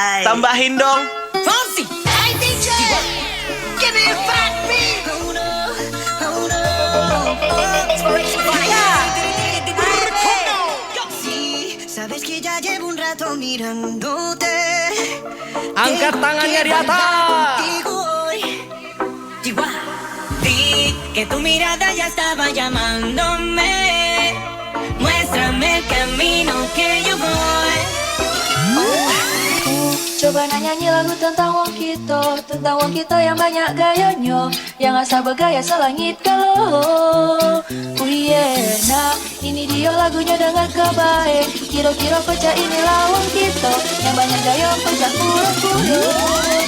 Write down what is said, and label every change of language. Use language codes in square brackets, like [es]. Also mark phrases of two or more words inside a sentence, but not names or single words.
[id] tambahin dong. [en] Fonsi. Hey DJ, give me a fat beat. Inspiration fire. [es] Sabes que ya llevo un rato mirándote. [id] Angkat tangannya di atas. [es] Digo hoy. Vi que tu mirada ya estaba llamándome. Muéstrame el camino que yo voy. [id] Coba nyanyi lagu tentang [jv] wong kita [id] yang banyak gayanya, yang asal bergaya selangit kalau. [en] Oh yeah, [id] nah ini dia lagunya dengan kebaik. Kira-kira pecah inilah [jv] wong kita [id] yang banyak gaya pecah pura-pura.